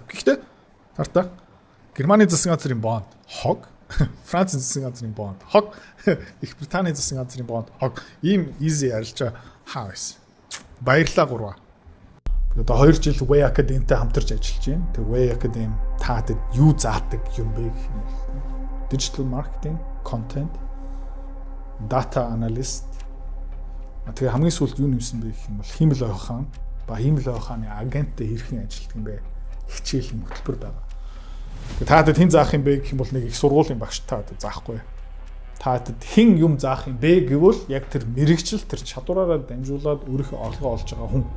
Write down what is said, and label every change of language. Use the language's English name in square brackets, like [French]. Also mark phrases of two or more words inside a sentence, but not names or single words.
[Mongolian] Гэхдээ тартаа Германы засгийн газрын бонд хог Францын засгийн газрын бонд хог, Их Британий засгийн газрын бонд хог. Ийм easy ярьж хаа байсан. Баярлалаа гурваа. Би одоо 2 жил Way Academy-тэй хамтарч ажиллаж байна. Тэгээ Way Academy таадад юу заадаг юм бэ гэх юм бол [English] digital marketing, content, data analyst. [Mongolian] Тэгээ хамгийн сүүлд юу нэмсэн бэ гэх юм бол хиймэл ойхон ба хиймэл ойхооны агенттэй хэрхэн ажилладаг юм бэ? Хичээлийн хөтөлбөр байгаа. Тэгээ таадад хэн заах юм бэ гэх юм бол нэг их сургуулийн багш таадад заахгүй. Таадад хэн юм заах юм бэ гэвэл яг тэр мэрэгчл тэр чадвараараа дамжуулаад өөрийнхөө орлогоо олж байгаа хүн.